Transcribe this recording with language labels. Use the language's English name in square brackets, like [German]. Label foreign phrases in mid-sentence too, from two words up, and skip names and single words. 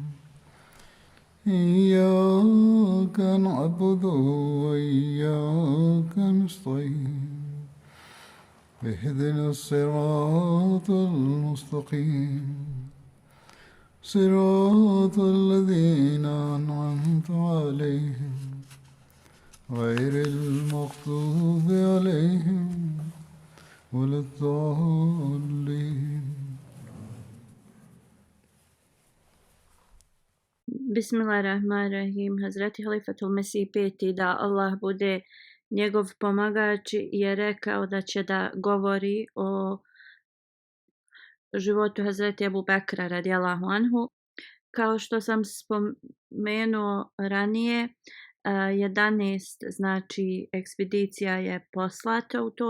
[Arabic] إياك نعبد وإياك نستعين اهدنا الصراط المستقيم صراط الذين أنعمت عليهم غير المغضوب عليهم ولا الضالين. بسم الله الرحمن الرحيم. [Bosnian] Hazreti Halifatul Mesih peti, da Allah bude njegov pomagač, je rekao da će da govori o životu Hazreti Ebu Bekra [Arabic] رضي الله عنه. [Bosnian] Kao što sam spomenuo ranije, 11 znači ekspedicija je poslata u to